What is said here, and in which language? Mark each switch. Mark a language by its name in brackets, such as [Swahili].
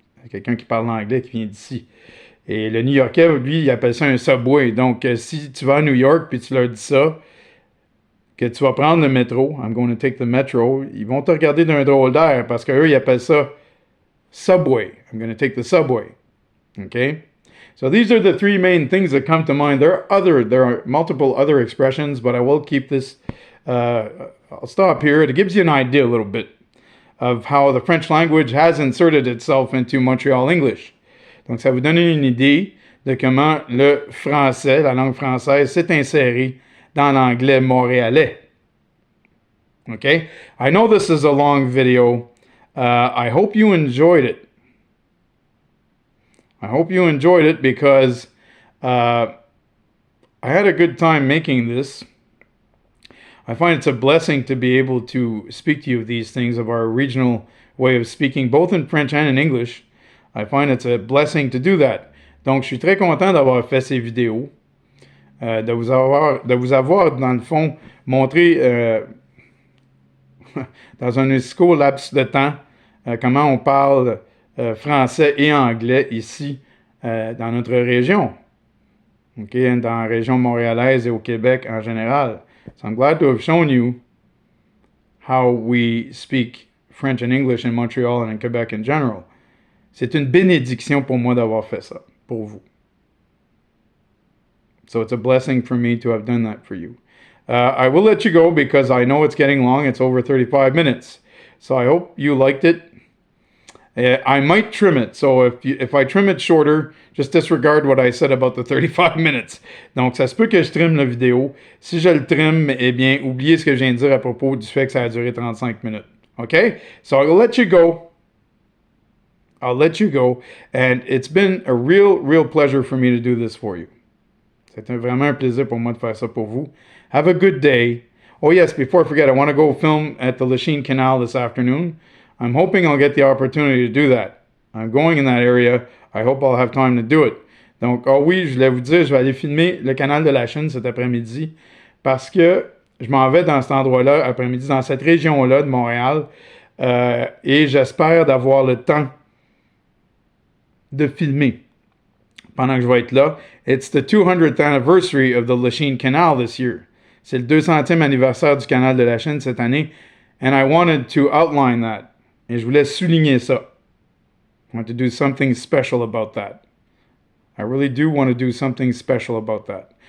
[French] Quelqu'un qui parle anglais qui vient d'ici. Et le New-Yorkais, lui, il appelle ça un subway. Donc, si tu vas à New York puis tu leur dis ça, que tu vas prendre le métro, [English] I'm going to take the metro, [French] ils vont te regarder d'un drôle d'air parce qu'eux, ils appellent ça subway. [English] I'm going to take the subway. Okay? So these are the three main things that come to mind. There are multiple other expressions, but I will keep this, I'll stop here. It gives you an idea a little bit of how the French language has inserted itself into Montreal English. [French] Donc, ça vous donne une idée de comment le français, la langue française, s'est inséré dans l'anglais montréalais. [English] Okay? I know this is a long video. I hope you enjoyed it. I hope you enjoyed it because I had a good time making this. I find it's a blessing to be able to speak to you of these things, of our regional way of speaking, both in French and in English. I find it's a blessing to do that. [French] Donc, je suis très content d'avoir fait ces vidéos, de vous avoir, dans le fond, montré dans un court laps de temps comment on parle français et anglais ici dans notre région. Okay, dans la région montréalaise et au Québec en général. [English] So I'm glad to have shown you how we speak French and English in Montreal and in Quebec in general. [French] C'est une bénédiction pour moi d'avoir fait ça, pour vous. [English] So it's a blessing for me to have done that for you. I will let you go because I know it's getting long. It's over 35 minutes. So I hope you liked it. I might trim it. So if I trim it shorter, just disregard what I said about the 35 minutes. [French] Donc, ça se peut que je trim la vidéo. Si je le trim, eh bien, oubliez ce que je viens de dire à propos du fait que ça a duré 35 minutes. [English] Okay? So I'll let you go. I'll let you go. And it's been a real pleasure for me to do this for you. [French] C'était vraiment un plaisir pour moi de faire ça pour vous. [English] Have a good day. Oh yes, before I forget, I want to go film at the Lachine Canal this afternoon. I'm hoping I'll get the opportunity to do that. I'm going in that area. I hope I'll have time to do it. [French] Donc, oh oui, je voulais vous dire, je vais aller filmer le canal de la Chine cet après-midi parce que je m'en vais dans cet endroit-là, après-midi, dans cette région-là de Montréal, et j'espère d'avoir le temps de filmer pendant que je vais être là. [English] It's the 200th anniversary of the Lachine Canal this year. [French] C'est le 200e anniversaire du canal de la Chine cette année, [English] and I wanted to outline that. [French] Et je voulais souligner ça. [English] I want to do something special about that. I really do want to do something special about that.